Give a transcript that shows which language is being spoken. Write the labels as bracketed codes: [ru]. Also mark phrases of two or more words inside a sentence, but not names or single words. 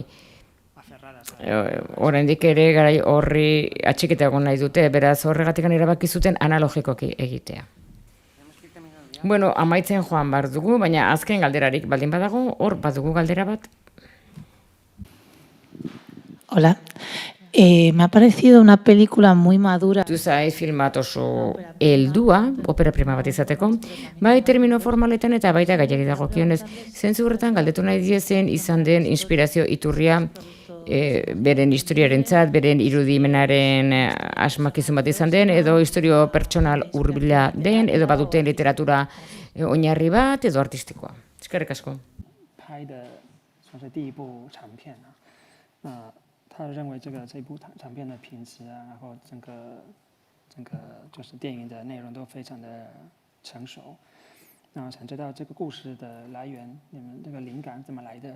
[eu] Oraindik ere garai horri atxikita egon nahi dute, beraz horregatik erabaki zuten analogikoki egitea. Bueno, amaitzen joan bar dugu, baina azken galderarik baldin badago, hor badugu galdera bat. [es] Hola. Me ha parecido una película muy madura. [eu] Zuzai filmat oso heldua, opera prima bat izateko, bai termino formaletan eta baita gaiari dagokionez. Zentzu horretan galdetu nahi diezen izan den inspirazio iturria beren historiarentzat, beren irudimenaren asmakizun bat izan den, edo historio pertsonal hurbila den, edo baduten literatura oinarri bat, edo artistikoa. Eskerrik asko. [zh] 拍的算是第一部长片他认为这部长片的品质然后整个就是电影的内容都非常的成熟。那我想知道这个故事的来源，你们这个灵感怎么来的？